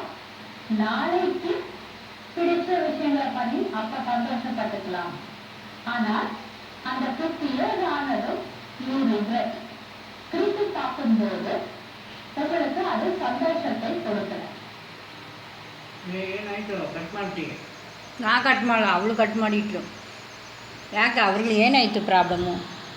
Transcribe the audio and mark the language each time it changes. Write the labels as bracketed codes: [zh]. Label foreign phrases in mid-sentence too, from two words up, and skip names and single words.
[ta] நாளைக்கு பிடிச்ச விஷயங்களை பண்ணி அப்ப சந்தோஷப்பட்டுக்கலாம். ஆனால் அந்த 50 years ஆனதும் [en] you regret. [ta] திருப்பி பார்க்கும்போது உங்களுக்கு அது சந்தோஷத்தை கொடுக்கல. [kn] ನಾ ಕಟ್ ಮಾಡಲ್ಲ, ಅವಳು ಕಟ್ ಮಾಡಿಟ್ಲು. ಯಾಕೆ ಅವ್ರಿಗೆ ಏನಾಯಿತು ಪ್ರಾಬ್ಲಮ್ಮು?